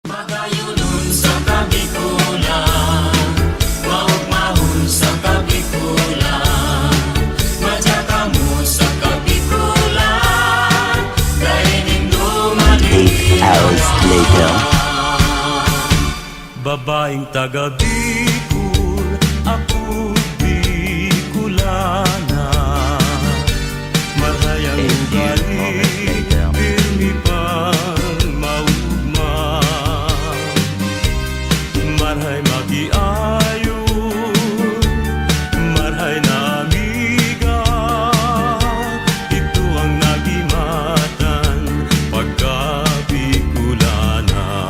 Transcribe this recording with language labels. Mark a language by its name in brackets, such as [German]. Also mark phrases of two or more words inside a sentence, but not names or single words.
[Bikol] Pagayunon sa kabikulan, maugmahon sa kabikulan, madya mo sa kabikulan, dahil dumali [English] 8 hours later. [Filipino] Babaeng taga Bicol, ako Bicolana. [Bikol] Marayang [English] A few moments later. [Bikol] pirmi pang maugma. Marhay magiayo, marhay na amiga. Ito ang nagimatan pagka Bicolana.